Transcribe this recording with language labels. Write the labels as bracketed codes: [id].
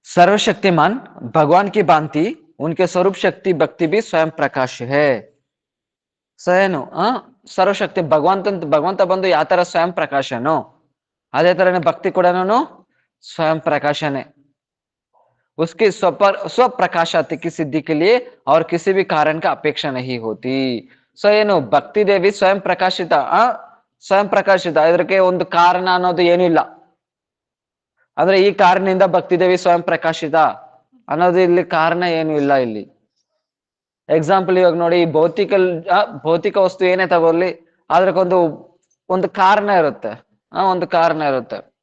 [hi] सर्वशक्तिमान भगवान की भांति उनके स्वरूप शक्ति भक्ति भी स्वयं प्रकाश है। [kn] ಸೊ ಏನು ಸರ್ವಶಕ್ತಿ ಭಗವಂತ ಬಂದು ಯಾವ ತರ ಸ್ವಯಂ ಪ್ರಕಾಶನೋ ಅದೇ ತರನೇ ಭಕ್ತಿ ಕೂಡ [hi] स्वयं प्रकाशन है। उसकी स्वप्रकाशाति की सिद्धि के लिए और किसी भी कारण का अपेक्षा नहीं होती। [kn] ಸೊ ಏನು ಭಕ್ತಿ ದೇವಿ ಸ್ವಯಂ ಪ್ರಕಾಶಿತ ಸ್ವಯಂ ಪ್ರಕಾಶಿತ ಇದಕ್ಕೆ ಒಂದು ಕಾರಣ ಅನ್ನೋದು ಏನು ಇಲ್ಲ। ಅಂದ್ರೆ ಈ ಕಾರಣದಿಂದ ಭಕ್ತಿ ದೇವಿ ಸ್ವಯಂ ಪ್ರಕಾಶಿತ ಅನ್ನೋದು ಇಲ್ಲಿ ಕಾರಣ ಏನು ಇಲ್ಲ ಇಲ್ಲಿ। ಎಕ್ಸಾಂಪಲ್ ಇವಾಗ ನೋಡಿ, ಭೌತಿಕ ವಸ್ತು ಏನೇ ತಗೊಳ್ಳಿ ಅದಕ್ಕೊಂದು ಒಂದು ಕಾರಣ ಇರುತ್ತೆ, ಒಂದು ಕಾರಣ ಇರುತ್ತೆ।